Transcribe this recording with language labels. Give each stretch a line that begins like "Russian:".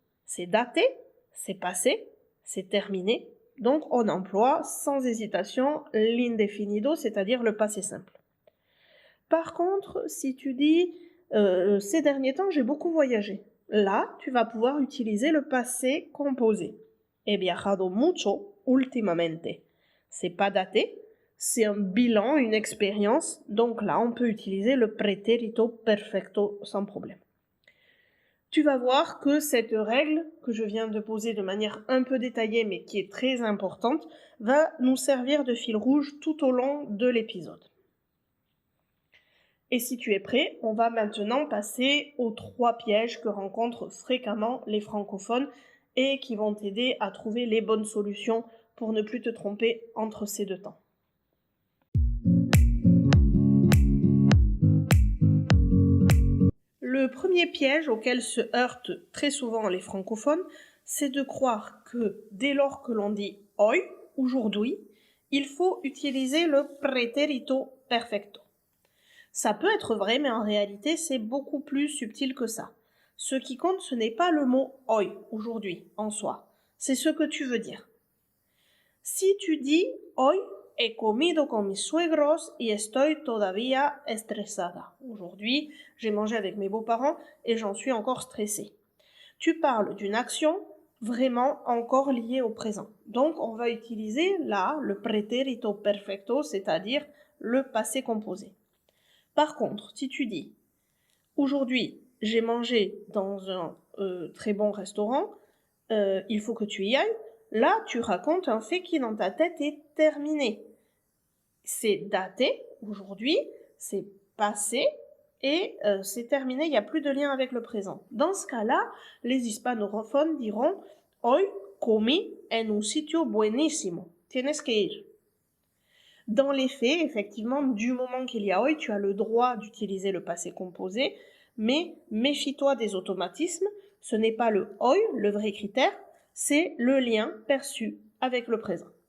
French: C'est daté, c'est passé, c'est terminé, donc on emploie sans hésitation l'indefinido, c'est-à-dire le passé simple. Par contre, si tu dis ces derniers temps, j'ai beaucoup voyagé, là, tu vas pouvoir utiliser le passé composé.
Spanish: He viajado mucho últimamente.
French: C'est pas daté, c'est un bilan, une expérience, donc là, on peut utiliser le pretérito perfecto sans problème. Tu vas voir que cette règle que je viens de poser de manière un peu détaillée, mais qui est très importante, va nous servir de fil rouge tout au long de l'épisode. Et si tu es prêt, on va maintenant passer aux 3 pièges que rencontrent fréquemment les francophones et qui vont t'aider à trouver les bonnes solutions pour ne plus te tromper entre ces deux temps. Le premier piège auquel se heurtent très souvent les francophones, c'est de croire que dès lors que l'on dit hoy, aujourd'hui, il faut utiliser le pretérito perfecto. Ça peut être vrai, mais en réalité, c'est beaucoup plus subtil que ça. Ce qui compte, ce n'est pas le mot hoy, aujourd'hui, en soi. C'est ce que tu veux dire. Si tu dis
Spanish: hoy he comido con mis suegros y estoy todavía estresada.
French: Aujourd'hui, j'ai mangé avec mes beaux-parents et j'en suis encore stressée. Tu parles d'une action vraiment encore liée au présent. Donc, on va utiliser là le pretérito perfecto, c'est-à-dire le passé composé. Par contre, si tu dis aujourd'hui, j'ai mangé dans un très bon restaurant, il faut que tu y ailles. Là, tu racontes un fait qui dans ta tête est terminé. C'est daté, aujourd'hui, c'est passé et c'est terminé, il n'y a plus de lien avec le présent. Dans ce cas-là, les hispanophones diront
Spanish: Hoy comí en un sitio buenísimo. Tienes que ir.
French: Dans les faits, effectivement, du moment qu'il y a hoy, tu as le droit d'utiliser le passé composé, mais méfie-toi des automatismes. Ce n'est pas le hoy, le vrai critère, c'est le lien perçu avec le présent.